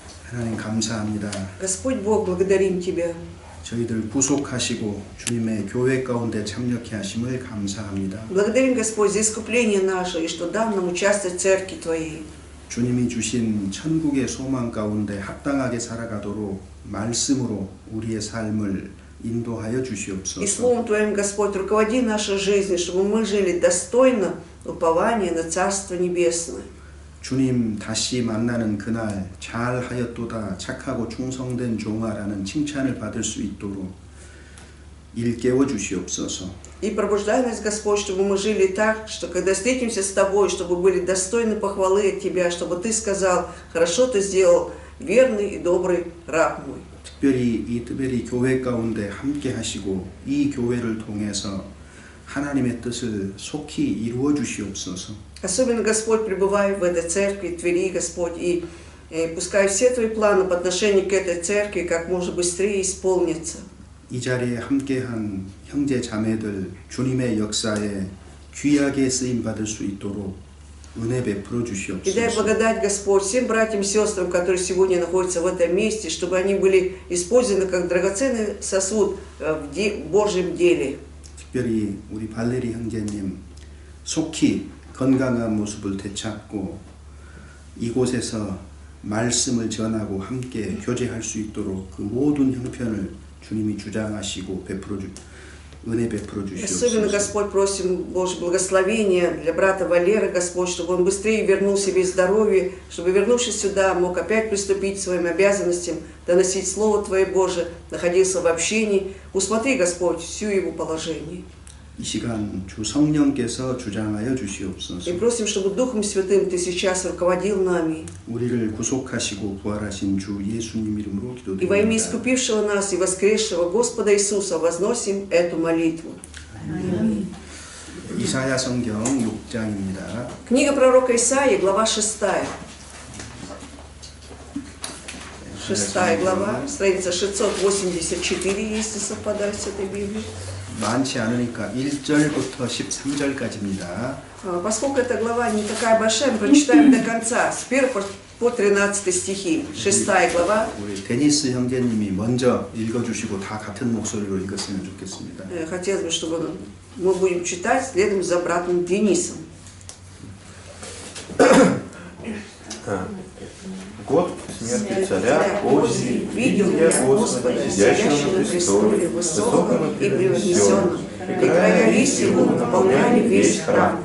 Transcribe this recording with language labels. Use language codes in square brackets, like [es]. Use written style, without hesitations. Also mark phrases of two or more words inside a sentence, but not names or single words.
[ko] 하나님 감사합니다. [ru] Господь Бог, благодарим Тебя. [ko] 저희들 구속하시고 주님의 교회 가운데 참여케 하심을 감사합니다. [ru] Благодарим, Господь, за искупление наше и что дал нам участвовать в Церкви Твоей. [ko] 주님이 주신 천국의 소망 가운데 합당하게 살아가도록 말씀으로 우리의 삶을 인도하여 [ru] И [ko] 주시옵소서. [ru] Словом Твоим, Господь, руководи нашей жизнью, чтобы мы жили достойно упования на Царство Небесное. [ko] 주님 다시 만나는 그날 잘하였도다 착하고 충성된 종아라는 칭찬을 받을 수 있도록 일깨워 주시옵소서. [ru] И пробуждай нас, Господь, чтобы мы жили так, что когда встретимся с Тобой, чтобы были достойны похвалы от Тебя, чтобы Ты сказал: хорошо Ты сделал, верный и добрый раб мой. [ko] 특별히 이 특별히 교회 가운데 함께 하시고 이 교회를 통해서 하나님의 뜻을 속히 이루어 주시옵소서. [ru] Особенно, Господь, пребывай в этой церкви, Твери, Господь, и пускай все Твои планы по отношению к этой церкви как можно быстрее исполнятся. [ko] 이 자리에 함께한 형제 자매들 주님의 역사에 귀하게 쓰임 받을 수 있도록 은혜 베풀어 [ru] И дай [ko] 주시옵소서. [ru] благодать, Господь, всем братьям и сестрам, которые сегодня находятся в этом месте, чтобы они были использованы как драгоценный сосуд в Божьем деле. [ko] 특별히 우리 발레리 형제님 속히 건강한 모습을 되찾고 이곳에서 말씀을 전하고 함께 교제할 수 있도록 그 모든 형편을 주님이 주장하시고 은혜 베풀어 [ru] Особенно, [ko] 주시옵소서. [ru] Господь, просим Божье благословение для брата Валеры, Господь, чтобы он быстрее вернул себе здоровье, чтобы, вернувшись сюда, мог опять приступить к своим обязанностям, доносить Слово Твое Божие, находился в общении. Усмотри, Господь, всю его положение. [ko] 이 시간 주 성령께서 주장하여 주시옵소서. [ru] И просим, чтобы Духом Святым Ты сейчас руководил нами. [ko] 우리를 구속하시고 부활하신 주 예수님 이름으로 [ru] И во имя [ko] 기도드립니다. [ru] искупившего нас и воскресшего Господа Иисуса возносим эту молитву. Аминь. [ko] 이사야 성경 6장입니다. [ru] Книга пророка Исаии, глава 6. 6 глава, страница 684, если совпадает с этой Библией. [ko] 많지 않으니까 1절부터 13절까지입니다. [ru] Поскольку эта глава не такая большая, мы прочитаем до конца, с 1 по 13 стихи. 6 глава. [ko] 우리 데니스 형제님이 먼저 읽어주시고 다 같은 목소리로 읽었으면 좋겠습니다. [ru] Хотелось бы, чтобы мы будем читать следом за братом Денисом. Год смерти царя Озии видел я Господа, сидящего на престоле, высоком и превознесенном, и края лис его наполняли весь храм.